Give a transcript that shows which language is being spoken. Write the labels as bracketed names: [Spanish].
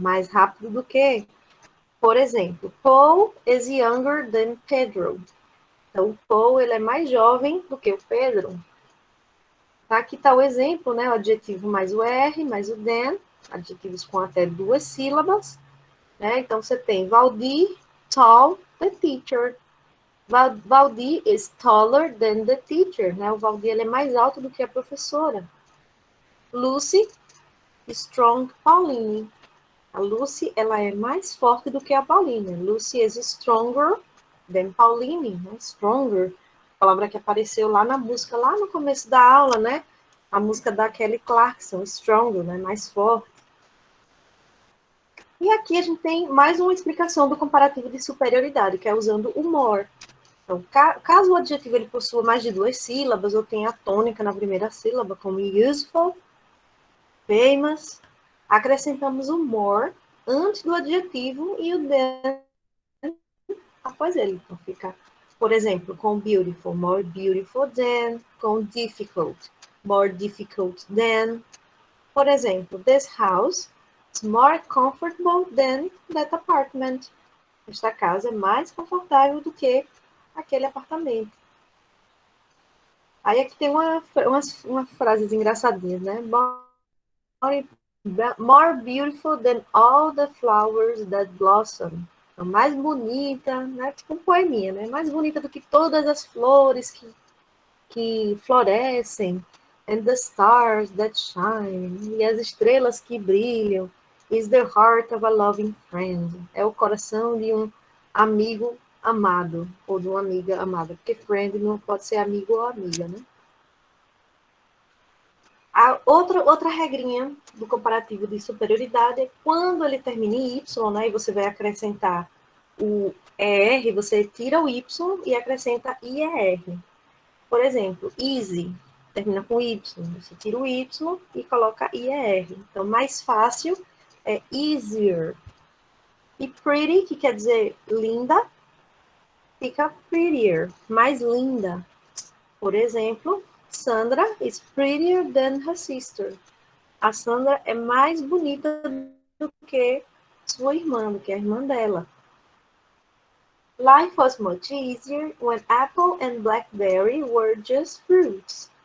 [Portuguese] Mais rápido do que? Por exemplo, [English] Paul is younger than Pedro. [Portuguese] Então, o Paul ele é mais jovem do que o Pedro. Tá? Aqui está o exemplo, né? O adjetivo mais o R, mais o than, adjetivos com até 2 sílabas. Né? Então, você tem Valdir, tall, the teacher. [English] Valdir is taller than the teacher. [Portuguese] Né? O Valdir ele é mais alto do que a professora. Lucy, strong Pauline. A Lucy, ela é mais forte do que a Pauline. [English] Lucy is stronger than Pauline, né? Stronger. [Portuguese] Palavra que apareceu lá na música, lá no começo da aula, né? A música da Kelly Clarkson, Stronger, né? Mais forte. E aqui a gente tem mais uma explicação do comparativo de superioridade, que é usando o more. Então, caso o adjetivo ele possua mais de 2 sílabas, ou tenha a tônica na primeira sílaba, como useful, famous, acrescentamos o more antes do adjetivo e o than após ele. Então, fica, por exemplo, com beautiful, more beautiful than, com difficult, more difficult than. [English] Por exemplo, this house is more comfortable than that apartment. [Portuguese] Esta casa é mais confortável do que aquele apartamento. Aí aqui tem uma frases engraçadinhas, né? [English] More beautiful than all the flowers that blossom. [Portuguese] A mais bonita, né? Tipo um poeminha, né? Mais bonita do que todas as flores que florescem. [English] And the stars that shine. [Portuguese] E as estrelas que brilham. [English] Is the heart of a loving friend. [Portuguese] É o coração de um amigo amado. Ou de uma amiga amada. Porque friend não pode ser amigo ou amiga, né? A outra regrinha do comparativo de superioridade é quando ele termina em Y, né, e você vai acrescentar o ER, você tira o Y e acrescenta IER. Por exemplo, easy, termina com Y, você tira o Y e coloca IER. Então, mais fácil é easier. E pretty, que quer dizer linda, fica prettier, mais linda. [English] Por exemplo, Sandra is prettier than her sister. [Portuguese] A Sandra é mais bonita do que sua irmã, do que a irmã dela. [English] Life was much easier when apple and blackberry were just fruits.